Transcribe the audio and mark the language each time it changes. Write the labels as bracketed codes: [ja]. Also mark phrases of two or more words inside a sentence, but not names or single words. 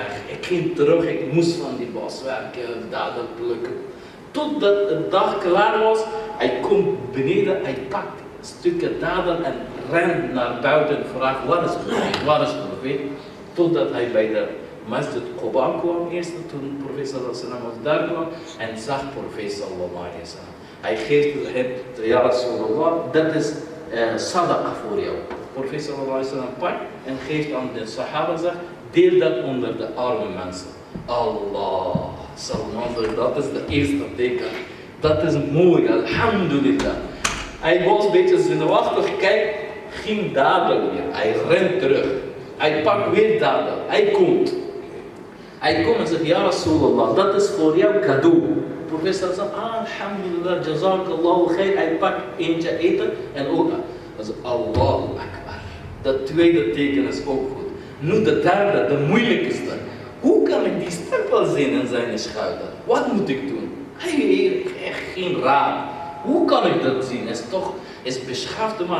[nl] Ik ging terug, ik moest van die bos werken, daden plukken. Totdat de dag klaar was, hij komt beneden, hij pakt stukken daden en rent naar buiten en vraagt, waar is de profeet? Totdat hij bij de Masjid Quba kwam eerst, toen de profeet [ar] صلى الله عليه وسلم [nl] daar kwam en zag de profeet [ar] صلى الله عليه وسلم. [nl] Hij geeft hem, [ar] يا رسول الله, [nl] dat is sadaqa voor jou. profeet [ar] صلى الله عليه وسلم [nl] pakt en geeft aan de sahaba, zegt, deel dat onder de arme mensen. Allah, Salman, dat is de eerste teken. Dat is mooi, alhamdulillah. Hij was een beetje zenuwachtig, kijk, ging dadelijk weer. Hij rent terug. Hij pakt weer dadelijk. Hij komt. Hij komt en zegt, [ar] يا رسول الله, [nl] dat is voor jou cadeau. Professor zegt, [ar] الحمد لله، جزاك الله خير. [nl] Hij pakt eentje eten en ook. Dat is [ar] الله أكبر. [nl] Dat tweede teken is ook goed. Nu de derde, de moeilijkste. Hoe kan ik die stempel zien in zijn schouder? Wat moet ik doen? Hij heeft echt geen raad. Hoe kan ik dat zien? Is beschaafde man.